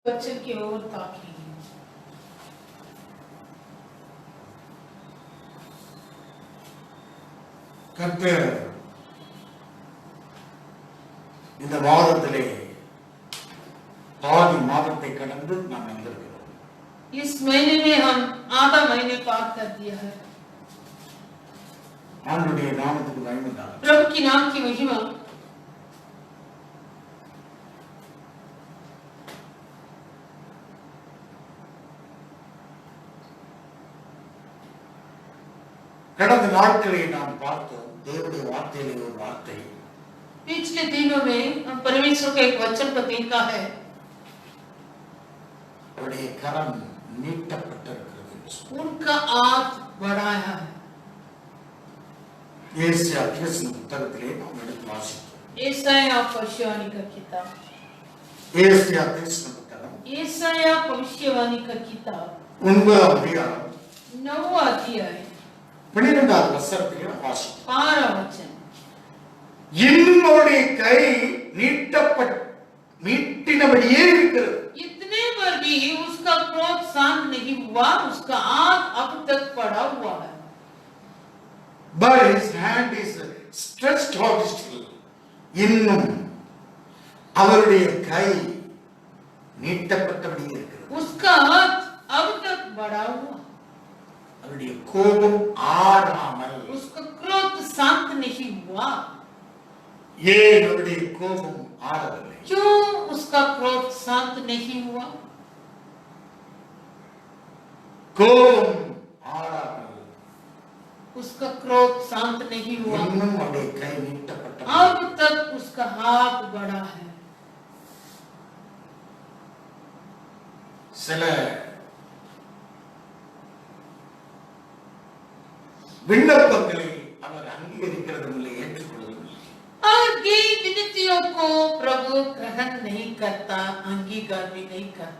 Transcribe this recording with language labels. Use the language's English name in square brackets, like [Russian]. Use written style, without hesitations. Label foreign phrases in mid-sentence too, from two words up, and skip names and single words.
[Hindi] वचन की ओर ताकी [Tamil] கர்த்தர் இந்த மாதத்திலே பாதி மாதத்தை கடந்து நாம் வந்திருக்கிறோம். [Hindi] इस महीने में हम आधा महीने पार कर दिया है। [Tamil] ஆண்டவருடைய நாமத்துக்கு மகிமை உண்டாகட்டும். [Hindi] प्रभु की नाम की महिमा। [Tamil] கடந்த நாட்களை நாம் பார்த்தோம். தேவனுடைய வார்த்தையிலே ஒரு வார்த்தை, [Hindi] पिछले दिनों में हम परमेश्वर का एक वचन को देखा है, [Tamil] அவருடைய கரம் நீட்டப்பட்டிருக்கிறது. [Hindi] उनका हाथ बढ़ाया है। [Tamil] ஏசாயா தீர்க்கதரிசன புத்தகத்திலே நாம் எடுத்து வாசித்தோம். [Hindi] यशायाह भविष्यवाणी का किताब, [Tamil] ஏசாயா தீர்க்கதரிசன புத்தகம் [Hindi] यशायाह भविष्यवाणी का किताब [Tamil] 9 அதிகாரம் [Hindi] 9वां अध्याय [Tamil] 12வது வசனத்திலே வாசித்தோம். [Hindi] 12वां वचन। [Tamil] இன்னும் அவருடைய கை நீட்டினபடியே இருக்கிறது. [Hindi] इतने पर भी उसका क्रोध शांत नहीं हुआ, उसका हाथ अब तक पड़ा हुआ है। [English] But his hand is stretched out still. [Tamil] இன்னும் அவருடைய கை நீட்டப்பட்டபடியே இருக்கிறது. [Hindi] उसका हाथ अब तक बढ़ा हुआ, [Tamil] அவருடைய கோபம் ஆறாமல். [Hindi] उसका क्रोध शांत नहीं हुआ। [Tamil] ஏன் அவருடைய கோபம் ஆறவில்லை? [Hindi] क्यों उसका क्रोध शांत नहीं हुआ? [Tamil] கோபம் ஆறாமல், [Hindi] उसका क्रोध शांत नहीं हुआ, [Tamil] இன்னும் அவருடைய கை நீட்டப்பட்ட. [Hindi] अब तक उसका हाथ बढ़ा है। [Tamil] சில விண்ணப்பங்களை அவர் அங்கீகரிக்கிறதும் இல்லை, ஏற்றுக்கொள்வதும் இல்லை. [Hindi] और की विनतियों को प्रभु ग्रहण नहीं करता, अंगीकार भी नहीं करता।